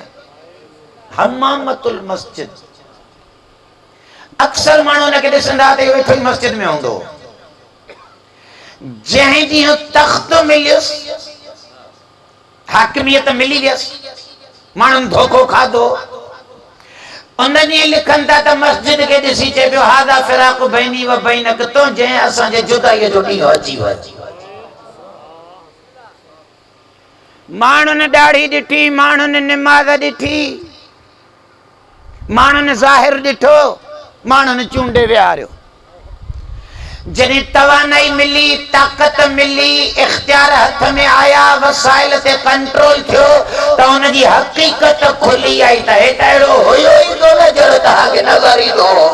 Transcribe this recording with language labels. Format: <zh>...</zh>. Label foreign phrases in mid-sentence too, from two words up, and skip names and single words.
<ar>حمامة المسجد,</ar> <sd>अक्सर माण्हू हुनखे ॾिसंदा त वेठो ई मस्जिद में हूंदो। जंहिं ॾींहुं तख़्त मिलियुसि, हाकिमियत मिली वियसि, माण्हुनि धोखो खाधो, उन ॾींहुं लिखनि था त मस्जिद खे ॾिसी चए पियो</sd> <ar>هذا فراق بيني وبينك,</ar> <sd>तो जंहिं असांजे जुदाईअ जो ॾींहुं अची वियो। माण्हुनि ॾाढ़ी ॾिठी, माण्हुनि निमाज़ ॾिठी, माण्हुनि ज़ाहिर ॾिठो, माण्हुनि चूंडे विहारियो। जॾहिं तवानाई मिली, ताक़त मिली, इख्तियार हथ में आया, वसाइल ते कंट्रोल थियो त हुनजी हक़ीक़त खुली आई त हे त अहिड़ो हुयो ई कोन जहिड़ो तव्हांखे नज़र ईंदो।</sd>